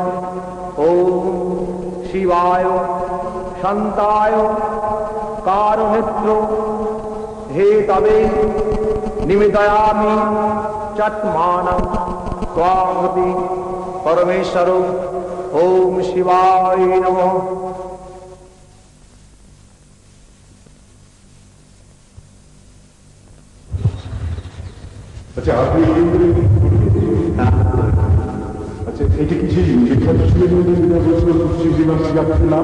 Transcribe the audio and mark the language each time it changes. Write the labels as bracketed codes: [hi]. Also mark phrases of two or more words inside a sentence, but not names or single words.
[sa] ओम शिवाय शांताय कारुणित्रो हे तवे निमिदयामि चत्मानं स्वामति परमेश्वर। ओम शिवाय नमः। [hi] अच्छा, आपने [bn] এটা কি সেই বিখ্যাত শিবলিঙ্গ নাম?